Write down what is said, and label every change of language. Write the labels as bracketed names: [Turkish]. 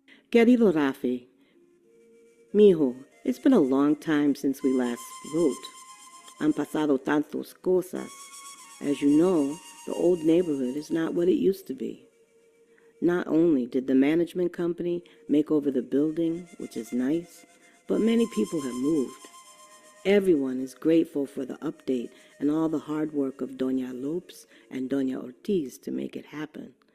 [Spanish] Querido Rafi, mijo, [English] it's been a long time since we last wrote. [Spanish] Han pasado tantas cosas. [English] As you know, the old neighborhood is not what it used to be. Not only did the management company make over the building, which is nice, but many people have moved. Everyone is grateful for the update and all the hard work of Doña Lopes and Doña Ortiz to make it happen.